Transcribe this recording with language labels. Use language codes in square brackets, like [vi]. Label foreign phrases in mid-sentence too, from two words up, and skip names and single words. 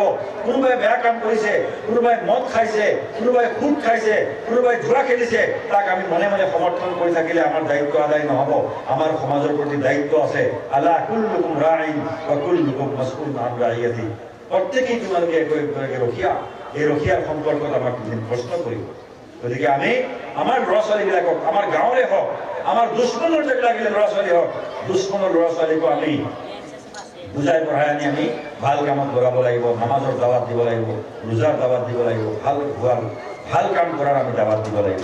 [as] কোনোবাই বেয়া কাম কৰিছে, কোনোবাই মদ খাইছে, কোনোবাই সুদ খাইছে, কোনোবাই জুৱা খেলিছে, তাক আমি মনে মনে সমৰ্থন কৰি থাকিলে আমাৰ দায়িত্ব আদায় নহ'ব। আমাৰ সমাজৰ প্ৰতি দায়িত্ব আছে। [ar] ألا كلكم راع وكلكم مسؤول عن رعيته. [as] প্ৰত্যেকেই তোমালোকে ৰখীয়া। এই ৰখীয়াৰ সম্পৰ্কত আমাক প্ৰশ্ন কৰিব। গতিকে আমি আমাৰ ল'ৰা ছোৱালীবিলাকক, আমাৰ গাঁৱৰে হওক, আমাৰ দুশ্মনৰ যিবিলাক ল'ৰা ছোৱালী হওক, দুশ্মনৰ ল'ৰা ছোৱালীকো আমি বুজাই পঢ়াই আনি আমি ভাল কামত লগাব লাগিব, নামাজৰ দাৱাত দিব লাগিব, ৰোজাৰ দাৱাত দিব লাগিব, ভাল কাম কৰাৰ আমি দাৱাত দিব লাগিব।